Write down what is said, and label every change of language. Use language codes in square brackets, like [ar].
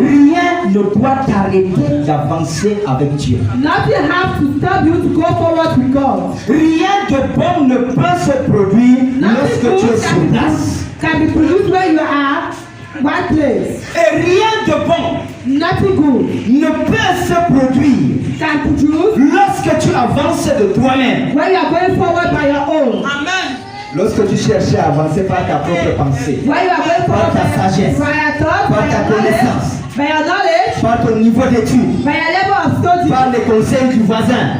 [fr] Rien ne doit t'arrêter d'avancer avec Dieu. [en] Nothing has to stop you to go forward with God. [fr] Rien de bon ne peut se produire lorsque [en] Nothing [fr] tu es [en] good [fr] sur place. [en] can be produced where you are, one place. [fr] Et rien de bon [en] Nothing good [fr] ne peut se produire [en] can produce [fr] lorsque tu avances de toi-même. [en] when you are going forward by your own. [fr] Lorsque tu cherches à avancer par ta propre pensée, [en] When you are going [fr] par [en] forward [fr] ta sagesse, [en] by your thoughts, [fr] par [en] by [fr] ta [en] your knowledge, [fr] connaissance, [en] by your knowledge, [fr] par ton niveau d'études, [en] by your level of study, [fr] par les conseils du voisin,